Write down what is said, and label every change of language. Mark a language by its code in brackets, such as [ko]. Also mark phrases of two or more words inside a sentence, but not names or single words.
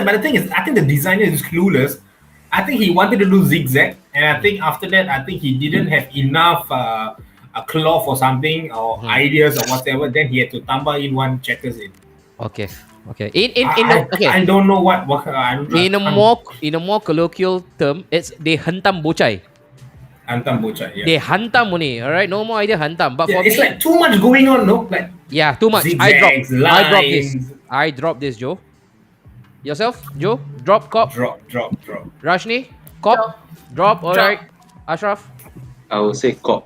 [en] But the thing is, I think the designer is clueless. I think he wanted to do zigzag, and I think after that, I think he didn't have enough a cloth or something or ideas or whatever. Then he had to tumble in one checkers in. Okay. Okay. I don't know what In a more colloquial term, it's they [ms] hantam bocai. Hantam bocai. [en] Yeah. They hantam only. All right. No more idea hantam. But Yeah, for it's me, like too much going on, no? Like yeah, too much. zigzags, I dropped this, Joe. Yourself, Joe? Drop, cop. Drop. Rashni, cop. Drop. All right. Ashraf. I would say cop.